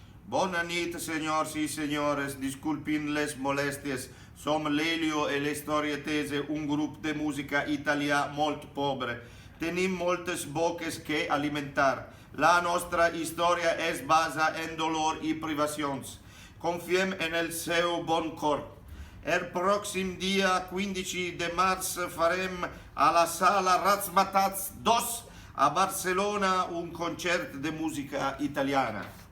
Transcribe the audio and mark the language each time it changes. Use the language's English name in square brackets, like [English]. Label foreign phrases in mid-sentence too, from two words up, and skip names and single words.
[Catalan] Bona nit, senyors i senyores, disculpin les molèsties. Som l'Elio e le storie tese, un grup de música italià molt pobre. Tenim moltes boques que alimentar. La nostra història es basa en dolor i privacions. Confiem en el seu bon cor. El pròxim dia 15 de març farem a la sala Razzmatazz 2 a Barcelona un concert de música italiana.